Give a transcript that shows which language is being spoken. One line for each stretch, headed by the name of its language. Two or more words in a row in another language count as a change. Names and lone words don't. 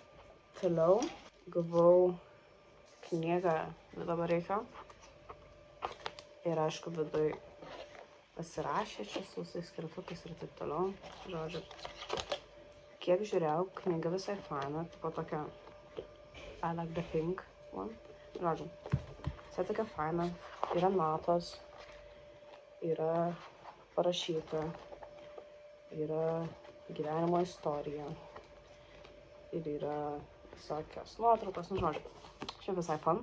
Lithuanian: Toliau gavau knygą Vido Bareikio ir aišku viduj pasirašė čia su visais skirtukais ir taip toliau. Žodžiu, kiek žiūrėjau, knyga visai faina, tipo tokia
English: I like the pink one.
Lithuanian: Žodžiu, visai tokia faina, yra natos, yra parašyta, yra gyvenimo istorija ir yra visokios nuotraukos, nu žodžiu, šiaip visai fun.